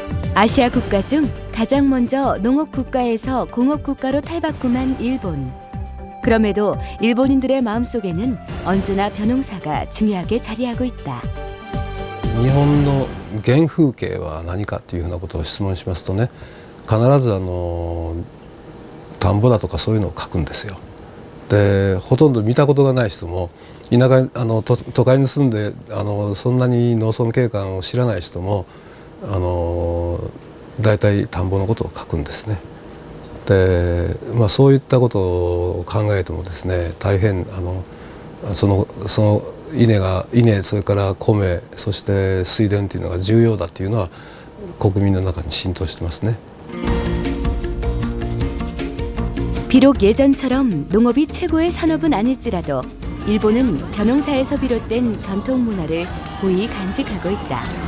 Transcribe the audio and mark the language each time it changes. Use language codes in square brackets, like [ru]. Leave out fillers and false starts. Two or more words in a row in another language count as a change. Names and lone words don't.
[ko] 아시아 국가 중 가장 먼저 농업 국가에서 공업 국가로 탈바꿈한 일본. 그럼에도 일본인들의 마음속에는 언제나 벼농사가 중요하게 자리하고 있다. [ja] 日本の原風景は何かというふうなことを質問しますとね、必ず田んぼだとかそういうのを書くんですよ。でほとんど見たことがない人も田舎都会に住んでそんなに農村景観を知らない人も大体田んぼのことを書くんですね。で、そういったことを考えてもですね、大変その稲それから米そして水田というのが重要だというのは国民の中に浸透してますね。 [ko] 비록 예전처럼 농업이 최고의 산업은 아닐지라도 일본은 벼농사에서 비롯된 전통 문화를 고이 간직하고 있다.